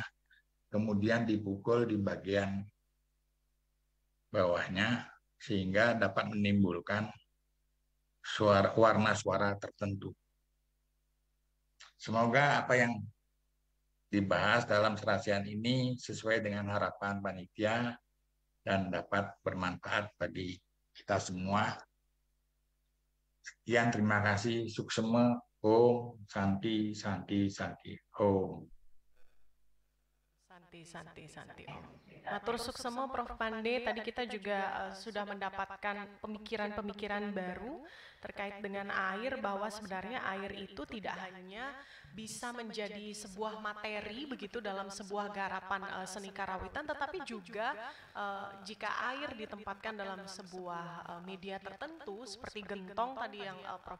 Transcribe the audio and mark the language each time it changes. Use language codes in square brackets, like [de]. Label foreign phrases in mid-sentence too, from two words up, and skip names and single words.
[id] Kemudian dipukul di bagian bawahnya sehingga dapat menimbulkan warna suara tertentu. Semoga apa yang dibahas dalam serasian ini sesuai dengan harapan panitia dan dapat bermanfaat bagi kita semua. Sekian, terima kasih. Suksema. [sa] Om Santi Santi Santi Om. Santi Om. [ban] Matur suksema Prof. [id] Pande, tadi kita juga sudah mendapatkan pemikiran-pemikiran baru terkait dengan air, bahwa sebenarnya air itu tidak hanya bisa menjadi sebuah materi begitu dalam sebuah garapan seni karawitan, tetapi juga jika air ditempatkan dalam sebuah media tertentu seperti gentong tadi yang Prof.